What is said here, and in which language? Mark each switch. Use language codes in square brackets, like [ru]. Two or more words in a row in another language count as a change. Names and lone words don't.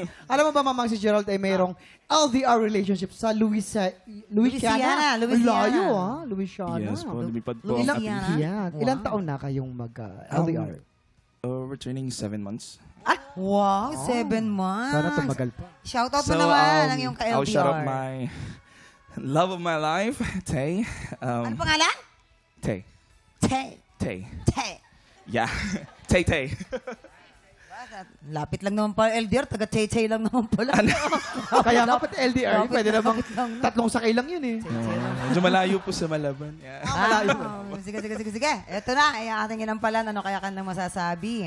[tl] Alam mo ba, mamang si Gerald ay mayroong LDR relationship sa Louisiana. Louisiana. Layo, ha? Louisiana. Yes po, lumipad po. Louisiana. Yan. Wow. Ilang taon na kayong mag-LDR? [en] Returning 7 months. Wow, 7 months. [tl] Sana tumagal pa. Shoutout mo naman ang iyong ka-LDR. [en] I'll shout out my love of my life, Tay. [tl] Ano pangalan? Tay. Tay. Tay. Tay. [en] Yeah. Tay Tay. [tl] Lapit lang naman pala LDR, taga-Tay-Tay lang naman pala. Kaya nga pati LDR, Lapit, pwede namang lapit lang, no? 3 sakay lang yun eh. Medyo malayo po sa Malaban. [en] Yeah. [tl] Malayo. Sige. Ito na, ay ating inampalan. Ano kaya ka nang masasabi?